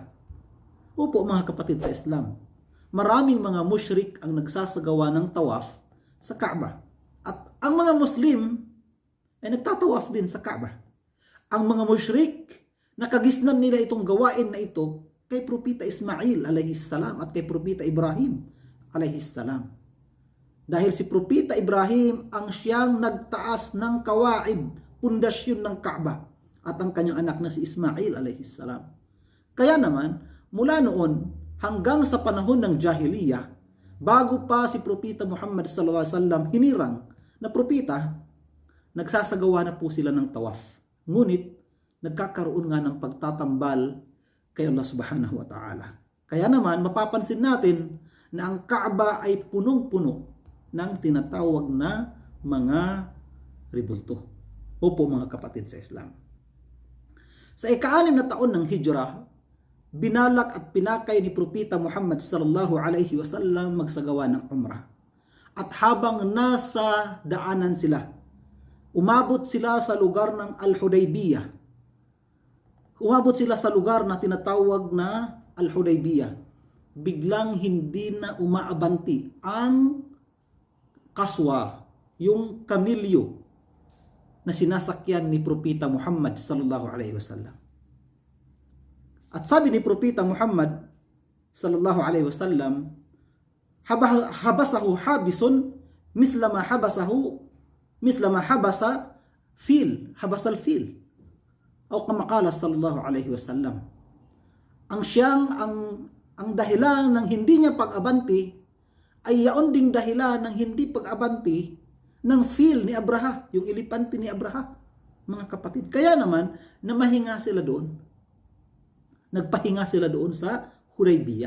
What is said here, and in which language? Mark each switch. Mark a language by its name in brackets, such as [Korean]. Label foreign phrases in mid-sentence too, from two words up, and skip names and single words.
[Filipino] Opo, mga kapatid sa Islam, maraming mga musyrik ang nagsasagawa ng tawaf sa Kaaba. At ang mga Muslim ay nagtatawaf din sa Kaaba. Ang mga musyrik, nakagisnan nila itong gawain na ito kay propeta Ismail [Arabic] عليه السلام [Filipino] at kay propeta Ibrahim [Arabic] عليه السلام. [Filipino] Dahil si propeta Ibrahim ang siyang nagtaas ng kawaid, pundasyon ng Kaaba, at ang kanyang anak na si Ismail alayhis salam. Kaya naman, mula noon hanggang sa panahon ng Jahiliyah, bago pa si propeta Muhammad [Arabic] صلى الله عليه وسلم [Filipino] hinirang na propeta, nagsasagawa na po sila ng tawaf. Ngunit nagkakaroon nga ng pagtatambal kay Allah [Arabic] سبحانه وتعالى. [Filipino] Kaya naman mapapansin natin na ang Kaaba ay punong-puno ng tinatawag na mga rebulto. Opo, mga kapatid sa Islam. Sa ika-6 na taon ng Hijrah, binalak at pinakay ni propeta Muhammad [Arabic] صلى الله عليه وسلم [Filipino] magsagawa ng umrah. At habang nasa daanan sila, umabot sila sa lugar ng Al-Hudaybiyah. Umabot sila sa lugar na tinatawag na Al-Hudaybiyah. Biglang hindi na umaabanti ang kaswa, yung kamilyo na sinasakyan ni propeta Muhammad [Arabic] صلى الله عليه وسلم. [Filipino] At sabi ni propeta [Arabic] Muhammad صلى الله عليه وسلم حبسه حابس مثلما حبس حابس الفيل. أو كما قال صلى الله عليه وسلم, [Filipino] ang dahilan ng hindi niya pag-abanti ay yaon ding dahilan ng hindi pag-abanti ng fil ni Abraha, yung ilipante ni Abraha, mga kapatid. Kaya naman, nagpahinga sila doon sa Hudaybiyah.